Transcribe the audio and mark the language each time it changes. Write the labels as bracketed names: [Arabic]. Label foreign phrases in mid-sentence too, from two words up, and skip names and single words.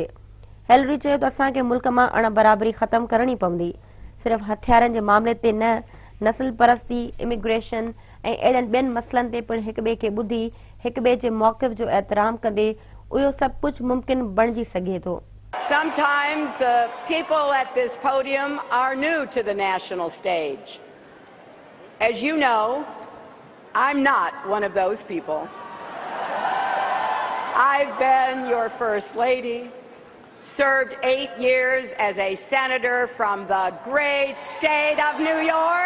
[Sindhi] हिलरी चयो त असांखे मुल्क मां अण बराबरी ख़तमु करणी पवंदी, सिर्फ़ हथियारनि जे मामले ते न, नस्ल परस्ती, इमिग्रेशन ऐं अहिड़नि ॿियनि मसइलनि ते पिणु हिक ॿिए खे ॿुधी हिक ॿिए जे मौक़िफ़ जो एहतराम कंदे उहो सभु कुझु मुमकिन बणिजी सघे थो। [English] Sometimes the people at this podium are new to the national stage. As you know, I'm not one of those people. I've been your First Lady, served 8 years as a senator from the great state of New York.